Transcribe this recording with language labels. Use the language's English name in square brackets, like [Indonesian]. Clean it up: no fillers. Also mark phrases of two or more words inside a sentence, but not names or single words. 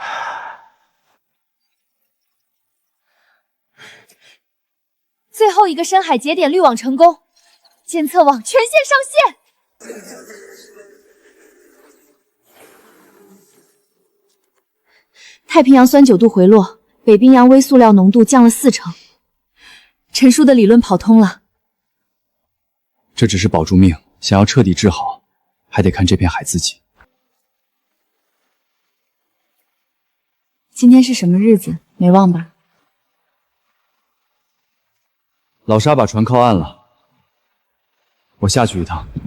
[Chinese] 最后一個深海節點濾網成功，監測網全線上線。太平洋酸9度回落，北冰洋微塑料濃度降了40%。陳叔的理論跑通了。這只是保住命，想要徹底治好，還得看這片海自己。今天是什麼日子？沒忘吧？老沙把船靠岸了，我下去一趟。